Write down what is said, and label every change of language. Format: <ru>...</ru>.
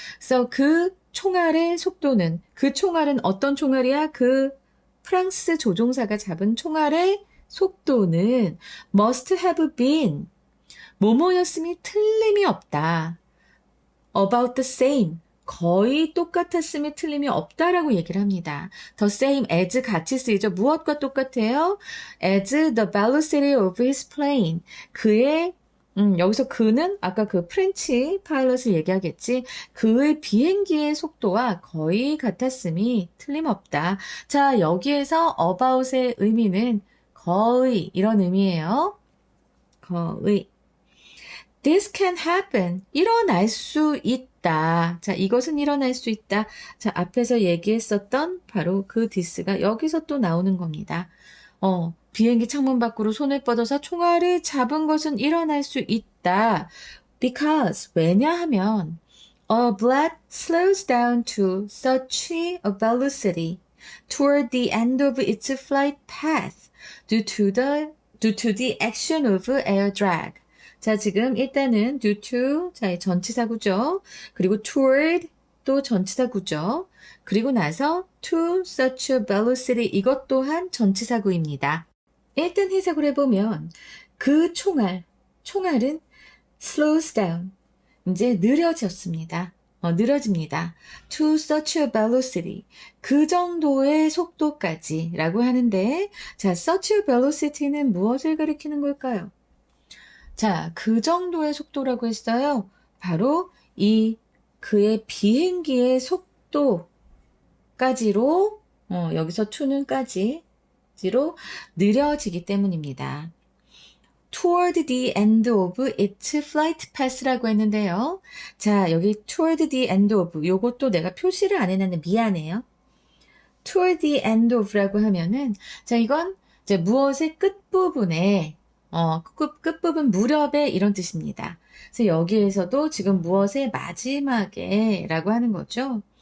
<ko>그래서 그 총알의 속도는 그 총알은 어떤 총알이야? 그 프랑스 조종사가 잡은 총알의 속도는</ko> <en>must have been</en> <ko>뭐뭐였음이 틀림이 없다.</ko> <en>about the same</en> <ko>거의 똑같았음에 틀림이 없다라고 얘기를 합니다.</ko> <en>The same as</en> <ko>같이 쓰이죠. 무엇과 똑같아요?</ko> <en>as the velocity of his plane.</en> <ko>그의 여기서 그는 아까 그 프렌치 파일럿을 얘기하겠지. 그의 비행기의 속도와 거의 같았음이 틀림없다. 자, 여기에서 about의 의미는 거의 이런 의미예요. 거의.</ko> <en>This can happen.</en> <ko>일어날 수 있다. 자, 이것은 일어날 수 있다. 자, 앞에서 얘기했었던 바로 그 this가 여기서 또 나오는 겁니다. 비행기 창문 밖으로 손을 뻗어서 총알을 잡은 것은 일어날 수 있다.</ko> <en>Because,</en> <ko>왜냐하면</ko> <en>a bullet slows down to such a velocity toward the end of its flight path due to the action of air drag.</en> <ko>자, 지금 일단은 due to, 자, 전치사구죠. 그리고 toward 또 전치사구죠. 그리고 나서 to such a velocity 이것 또한 전치사구입니다. 일단 해석을 해보면 그 총알은</ko> <en>slows down,</en> <ko>이제 느려졌습니다. 느려집니다.</ko> <en>to such a velocity,</en> <ko>그 정도의 속도까지 라고 하는데, 자,</ko> <en>such a velocity</en> <ko>는 무엇을 가리키는 걸까요? 자, 그 정도의 속도라고 했어요. 바로 그의 비행기의 속도까지로, 여기서 to는 까지로 느려지기 때문입니다.</ko> <en>toward the end of its flight path</en> <ko>라고 했는데요. 자, 여기</ko> <en>toward the end of,</en> <ko>요것도 내가 표시를 안 해놨는데 미안해요.</ko> <en>toward the end of</en> <ko>라고 하면은, 자, 이건 이제 무엇의 끝부분에, 끝부분 무렵에 이런 뜻입니다. 그래서 여기에서도 지금 무엇의 마지막에 라고 하는 거죠.</ko>